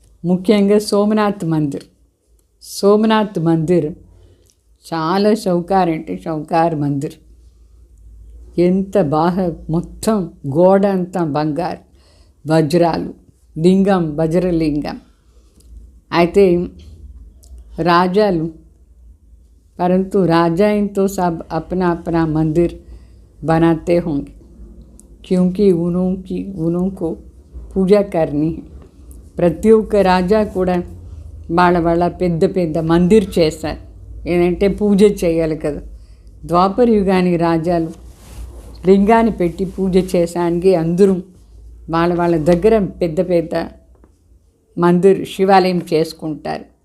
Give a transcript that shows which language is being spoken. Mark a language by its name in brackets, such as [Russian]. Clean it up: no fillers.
[Telugu] ముఖ్యంగా సోమనాథ్ మందిర్ చాలా షౌకార్ మందిర్. ఎంత బాగా మొత్తం గోడ అంతా బంగారు, వజ్రాలు, వజ్రలింగం. [Hindi] అయితే राजालू, परंतु राजाएं तो सब अपना अपना मंदिर बनाते होंगे, क्योंकि उनको पूजा करनी है. [Telugu] ప్రతి ఒక్క రాజా కూడా వాళ్ళ పెద్ద మందిర్ చేస్తారు. ఏంటంటే పూజ చేయాలి కదా. ద్వాపర యుగానికి రాజాలు లింగాన్ని పెట్టి పూజ చేసానికి అందరూ వాళ్ళ దగ్గర పెద్ద మందిర్ శివాలయం చేసుకుంటారు.